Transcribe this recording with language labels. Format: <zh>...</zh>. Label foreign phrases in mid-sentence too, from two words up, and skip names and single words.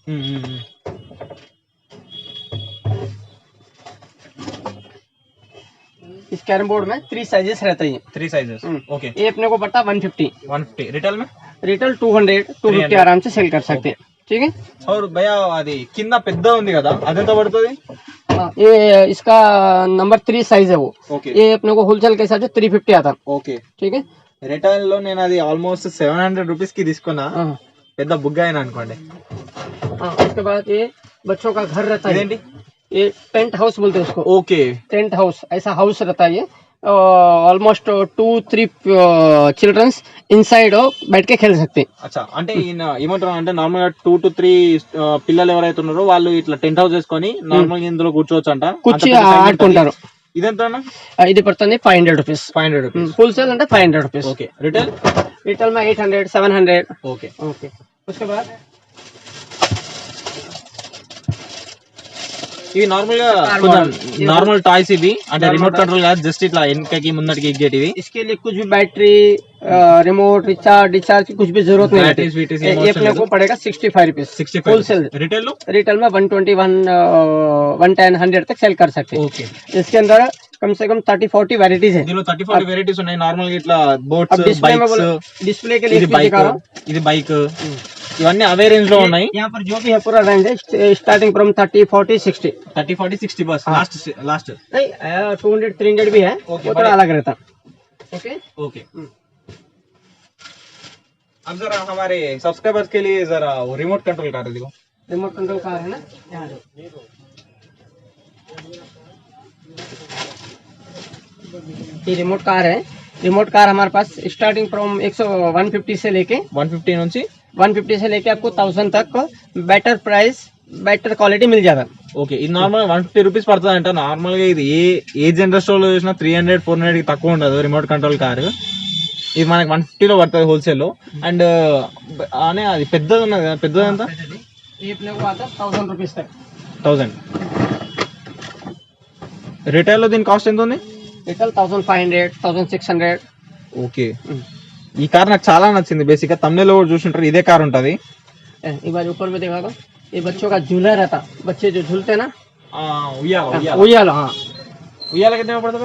<hi>इस कैरम बोर्ड में 3 साइजेस रहते हैं। 3 साइजेस. ఓకే ये अपने को पड़ता 150। 150 రిటైల్ में. रिटेल 200-250 आराम से सेल कर सकते हैं। ठीक है। और भैया</hi> <te>అది కింద పెద్ద ఉంది కదా అదెంత పడుతుంది?</te> <hi>ये इसका नंबर 3 साइज है वो।</hi> <te>ఓకే</te> <hi>ये अपने को होलसेल के हिसाब से 350 आता है।</hi> <te>ఓకే</te> <hi>ठीक है।</hi> <te>రిటైల్ లో నేను అది ఆల్మోస్ట్ 700 రూపీస్ కి తీసుకున్నా. పెద్ద బుగ్గ అయినా అనుకోండి.</te> <hi>हाँ, उसके बाद ये बच्चों का घर रहता है,</hi> <te>ఇదేంటి?</te> <hi>ये</hi> <en>tent house</en> <hi>बोलते हैं उसको,</hi> <te>ఓకే.</te> <en>tent house</en> <hi>ऐसा हाउस रहता है ये. ऑलमोस्ट 2-3</hi> <en>children's inside</en> <hi>बैठ के खेल सकते हैं.</hi> <te>అచ్చా, అంటే ఈయన ఏమంటారు అంటే నార్మల్ గా 2 to 3 పిల్లలు ఎవరైతే ఉన్నారో వాళ్ళు ఇట్లా</te> <en>tent house</en> <te>వేసుకొని నార్మల్ గా ఇందులో కూర్చోవచ్చు అంట. కూర్చి ఆడుకుంటారు. ఇదెంత? ఇది పడుతుంది 500 రూపీస్. 500 రూపీస్. होलसेल అంటే 500 రూపీస్. ఓకే. రిటైల్?</te> <hi>रिटेल में 800, 700.</hi> <te>ఓకే.</te> <hi>ओके. उसके बाद</hi> <te>ఇవి నార్మల్ గా</te> <en>normal toys</en> <te>ఇవి, అంటే</te> <en>remote control</en> <te>కాదు, జస్ట్ ఇట్లా వెనకకి ముందటికి ఎగ్గేటివి.</te> <hi>इसके लिए कुछ भी बैटरी, रिमोट, डिस्चार्ज की कुछ भी जरूरत नहीं है. ये अपने को पड़ेगा 65 रुपीस. 65 होलसेल.</hi> <te>रिटेल लो?</te> <hi>रिटेल में 120, 110, 100 तक सेल कर सकते हैं.</hi> <te>ఓకే.</te> <hi>इसके अंदर कम से कम 30-40 वेराइटीज है.</hi> <te>దీనిలో 30-40 వెరైటీస్ ఉన్నాయి. నార్మల్ గా ఇట్లా</te> <hi>अब</hi> <te>బోట్స్,</te> <hi>डिस्प्ले में</hi> <te>బైక్స్,</te> <hi>डिस्प्ले के लिए</hi> <te>ఇది</te> <hi>एक चीज</hi> <te>బైక్,</te> <hi>दिखा रहा हूँ.</hi> <te>ఇది బైక్, ఇవన్నీ అవే రేంజ్ లో ఉన్నాయి.</te> <hi>यहाँ पर जो भी है पूरा रेंज है,</hi> <en>starting from</en> <hi>30, 40, 60. 30, 40, 60 बस. लास्ट नहीं, 200, 300 भी है. ओके, वो थोड़ा अलग रहता. ओके. ओके. अब जरा हमारे सब्सक्राइबर्स के लिए जरा वो</hi> <en>remote control car</en> <hi>दिखाओ.</hi> <en>remote control car</en> <hi>है ना, यहाँ ये</hi> <en>remote car</en> <hi>है.</hi> <en>remote car</en> <hi>हमारे पास</hi> <en>starting from</en> <hi>150 से लेके</hi> <te>150 నుంచి</te> <hi>150 से लेके आपको 1000 तक</hi> <en>better price, better quality</en> <hi>मिल जाएगा.</hi> <te>ఓకే. ఇది నార్మల్ 150 రూపీస్ పడుతుంది అంట. నార్మల్ గా ఇది ఏ</te> <en>general store</en> <te>లో చూసినా 300, 400 కి తక్కువ ఉండదు</te> <en>remote control</en> <te>కారు. ఇది మనకి 150 లో పడుతుంది హోల్సేల్ లో. అండ్ అనే అది పెద్దది ఉన్నది కదా, పెద్దది ఎంత?</te> <hi>ये अपने को आता है 1000 रुपीज तक.</hi> <te>1000. రిటైల్ లో దీని కాస్ట్ ఎంత ఉంది?</te> <hi>रिटेल 1500, 1600.</hi> <te>ఓకే. ఈ కార్ నాకు చాలా నచ్చింది. బేసిక్ గా తమిళ లో కూడా చూసుంటారు, ఇదే కార్ ఉంటది.</te> <hi>एक बार ऊपर में देखा तो ये बच्चों का झूला रहता, बच्चे जो झूलते हैं ना,</hi> <te>ఉయ్యాల.</te> <hi>हाँ</hi> <te>ఉయ్యాల కింద పడుతుంది?</te>